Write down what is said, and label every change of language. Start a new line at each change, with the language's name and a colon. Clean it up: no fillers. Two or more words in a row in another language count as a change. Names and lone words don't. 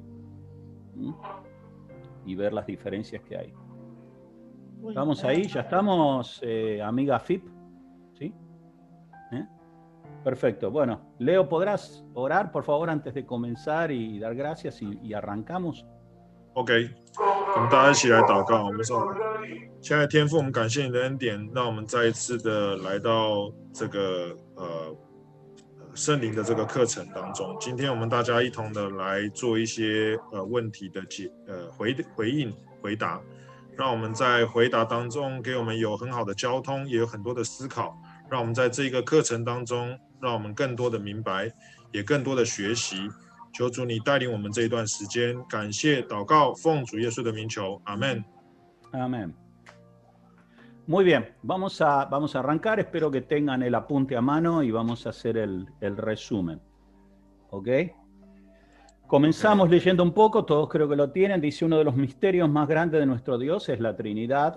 Spanish: ¿Mm? Y ver las diferencias que hay. ¿Estamos ahí? ¿Ya estamos, amiga FIP? ¿Sí? Perfecto. Bueno, Leo, ¿podrás orar, por favor, antes de comenzar y dar gracias y arrancamos?
Chinese: OK， 我们大家一起来祷告。我们说，亲爱的天父，我们感谢你的恩典，让我们再一次的来到这个圣灵的这个课程当中。今天我们大家一同的来做一些问题的回应回答，让我们在回答当中给我们有很好的交通，也有很多的思考，让我们在这个课程当中，让我们更多的明白，也更多的学习。求主你带领我们这一段时间，感谢祷告，奉主耶稣的名求，阿们。
Spanish: Amén. Muy bien, vamos a arrancar. Espero que tengan el apunte a mano y vamos a hacer el resumen. ¿Ok? Comenzamos leyendo un poco, todos creo que lo tienen. Dice: uno de los misterios más grandes de nuestro Dios es la Trinidad.